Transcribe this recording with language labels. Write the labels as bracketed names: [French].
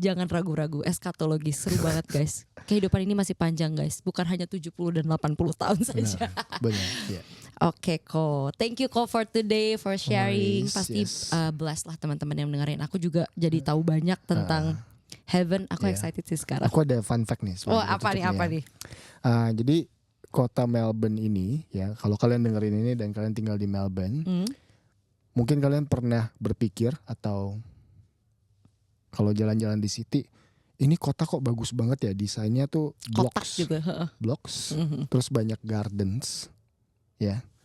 [Indonesian] Jangan ragu-ragu, eskatologi seru banget guys. Kehidupan ini masih panjang guys, bukan hanya 70 dan 80 tahun saja. Benar, yeah. [English] Oke Ko, thank you Ko for today, for sharing. Nice, [Indonesian] Pasti bless lah teman-teman yang dengerin. Aku juga jadi tahu banyak tentang Heaven. Aku excited sih sekarang. Aku ada fun fact nih. Apa nih? Jadi kota Melbourne ini ya, kalau kalian dengerin ini dan kalian tinggal di Melbourne, mungkin kalian pernah berpikir atau kalau jalan-jalan di city, ini kota kok bagus banget ya, desainnya tuh blocks, terus banyak gardens, ya.